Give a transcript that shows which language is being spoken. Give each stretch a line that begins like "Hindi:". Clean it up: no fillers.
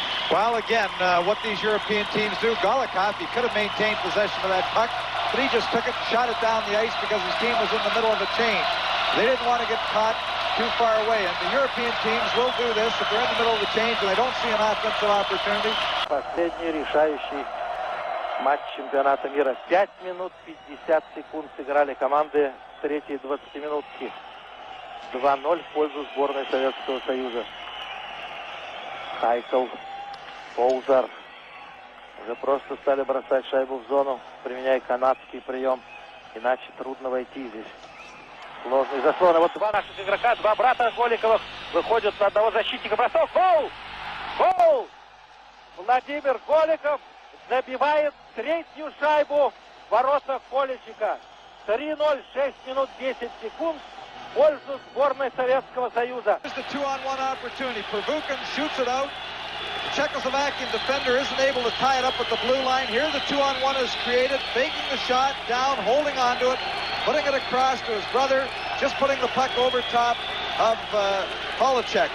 English: Well, again, what these European teams do, Golikov, he could have maintained possession of that puck, but he just took it and shot it down the ice because his team was in the middle of a change. They didn't want to get caught too far away, and the European teams will do this if they're in the middle of the change and they don't see an offensive opportunity.
Russian: Последний решающий матч чемпионата мира. 5 минут 50 секунд сыграли команды третьей 20-минутки. 2-0 в пользу сборной Советского Союза. Хайкл, Поузар уже просто стали бросать шайбу в зону, применяя канадский прием. Иначе трудно войти здесь. Сложный заслон. Вот два наших игрока, два брата Голиковых выходят на одного защитника. Бросок. Гол! Гол! Владимир Голиков забивает третью шайбу в воротах Полищика. 3-0, 6 минут 10 секунд. В пользу сборной Советского Союза.
English: Here's the 2-on-1 opportunity. Pervukin shoots it out. The Czechoslovakian defender isn't able to tie it up at the blue line. Here the 2-on-1 is created, faking the shot, down, holding onto it, putting it across to his brother, just putting the puck over top of Holacek.